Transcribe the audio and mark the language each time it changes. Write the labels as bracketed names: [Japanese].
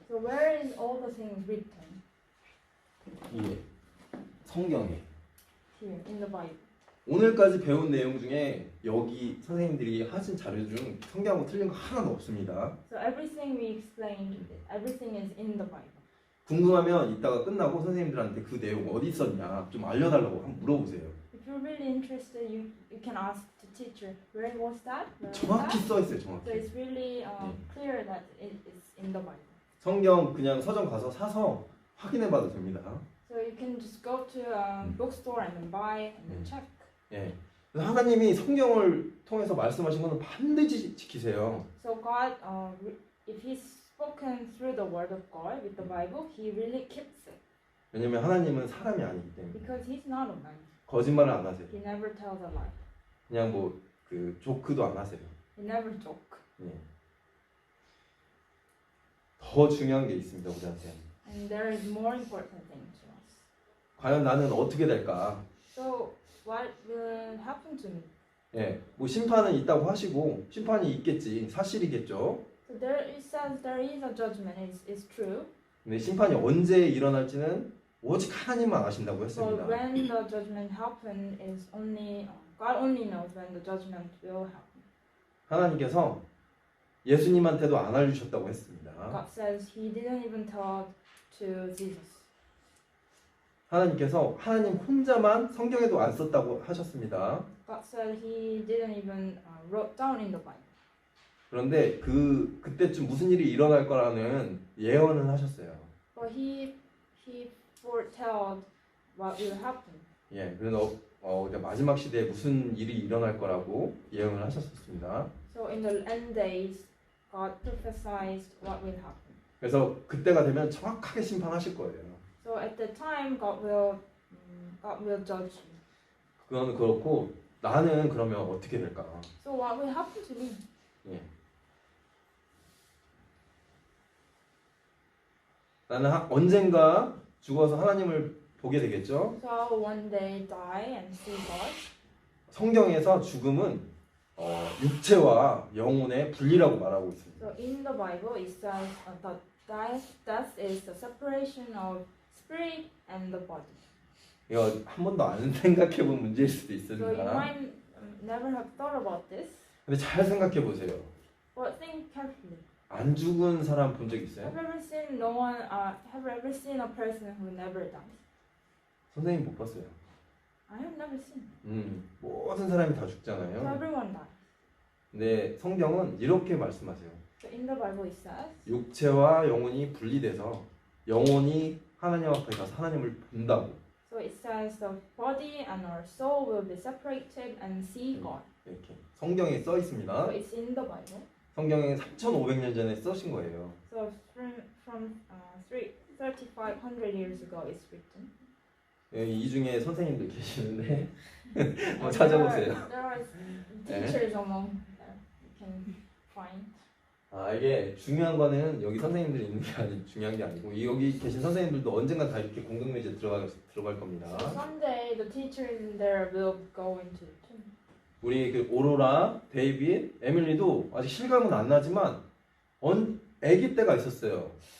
[English] So where is all the things written? [Korean] 예, 성경에. [English] Here in the Bible. [Korean] 오늘까지 배운 내용 중에 여기 선생님들이 하신 자료 중 성경하고 틀린 거 하나도 없습니다. [English] So everything we explained, everything is in the Bible. [Korean] 궁금하면 이따가 끝나고 선생님들한테 그 내용 어디 있었냐 좀 알려달라고 한번 물어보세요. [English] If you're really interested, you can ask the teacher, where was that? Where was [Korean] 정확히 [English] that? [Korean] 써 있어요, [English] So [Korean] 정확히. [English] it's really clear that it is in the Bible. [Korean] 성경 그냥 서점 가서 사서 확인해봐도 됩니다. [English] So you can just go to a bookstore and then buy and then check. [Korean] 예. 그래서 하나님이 성경을 통해서 말씀하신 거는 반드시 지키세요. [English] So God, if He's spoken through the Word of God with the Bible, He really keeps it [Korean] 왜냐면 하나님은 사람이 아니기 때문에 [English] because He's not a man. [Korean] 거짓말을 안 하세요. [English] He never tells a lie. [Korean] 그냥 뭐 그 조크도 안 하세요. [English] He never joke. [Korean] 예. 더 중요한 게 있습니다, 우리한테. [English] And there is more important thing to us. [Korean] 과연 나는 어떻게 될까? [English] So what will happen to me? [Korean] 예, 뭐 심판은 있다고 하시고 심판이 있겠지, 사실이겠죠. [English] So there it says there is a judgment. It's true. [Korean] 근데 심판이 언제 일어날지는 오직 하나님만 아신다고 [English] So [Korean] 했습니다. [English] when the judgment happen is only God only knows when the judgment will happen. [Korean] 하나님께서 예수님한테도 안 알려주셨다고 했습니다. [English] God says He didn't even tell to Jesus. [Korean] 하나님께서 하나님 혼자만 성경에도 안 썼다고 하셨습니다. [English] God said He didn't even wrote down in the Bible. [Korean] 그런데 그때쯤 무슨 일이 일어날 거라는 예언은 하셨어요. [English] But He foretold what will happen. [Korean] 예, 그래서 마지막 시대에 무슨 일이 일어날 거라고 예언을 하셨습니다. [English] So in the end days, God prophesied what will happen. [Korean] 그래서 그때가 되면 정확하게 심판하실 거예요. [English] So at the time, God will judge you. [Korean] 그건 그렇고 나는 그러면 어떻게 될까? [English] So what will happen to me? [Korean] 예. 나는 언젠가 죽어서 하나님을 보게 되겠죠. [English] So I will one day die and see God. [Korean] 성경에서 죽음은 육체와 영혼의 분리라고 말하고 있습니다. [English] So in the Bible, it says that death is the separation of spirit and the body. [Korean] 이거 한 번도 안 생각해 본 문제일 수도 [English] So you [Korean] 있습니다. [English] might never have thought about this, [Korean] 근데 잘 생각해 보세요. [English] but think carefully. [Korean] 안 죽은 사람 본 적 있어요? [English] Have you ever seen no one? Have you ever seen a person who never dies? [Korean] 선생님 못 봤어요. [English] I have never seen. [Korean] 모든 사람이 다 [English] So [Korean] 죽잖아요. [English] everyone dies. [Korean] 근데 성경은 이렇게 말씀하세요. [English] So in the Bible it says, [Korean] 육체와 영혼이 분리돼서 영혼이 하나님 앞에 가서 하나님을 본다고. [English] so it says the body and our soul will be separated and see God. [Korean] 이렇게 성경에 써 [English] So [Korean] 있습니다. [English] it's in the Bible. [Korean] 성경에 3,500년 전에 쓰신 거예요. [English] So from 3,500 years ago it's written. [Korean] 이 중에 선생님들 계시는데 한번 [English] And [Korean] 찾아보세요. [English] There are teachers among there. You can find. [Korean] 아, 이게 중요한 거는 여기 선생님들이 있는 게 중요한 게 아니고 여기 계신 선생님들도 언젠가 다 이렇게 공동묘지에 들어갈 겁니다. [English] So someday the teachers in there will go into it too. [Korean] 우리 그 오로라, 데이빗, 에밀리도 아직 실감은 안 나지만 아기 때가 있었어요.